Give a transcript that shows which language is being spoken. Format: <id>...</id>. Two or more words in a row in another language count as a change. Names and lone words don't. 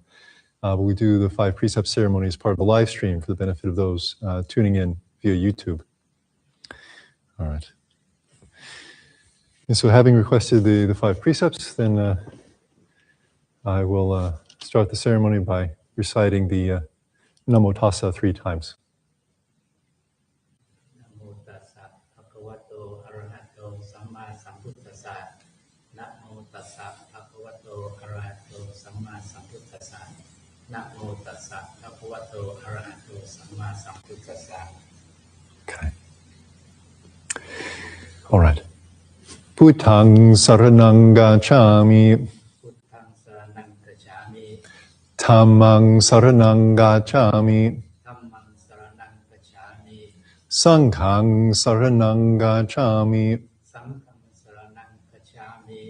<en>But we do the 5 precepts ceremony as part of the live stream for the benefit of those tuning in via YouTube. All right. And so having requested the 5 precepts, then I will start the ceremony by reciting the Namo Tassa 3 times.</en> <pi>Namo tassa bhagavato arahato samma sambuddhassa. Namo tassa bhagavato arahato samma sambuddhassa. Namo tassa bhagavato arahato samma sambuddhassa.</pi> <en>Okay. All right.</en> <pi>Puttang saranang gacchami. Puttang saranang gacchami. Dhammang saranang gacchami. Dhammang saranang gacchami. Sanghang saranang gacchami. Sanghang saranang gacchami.</pi>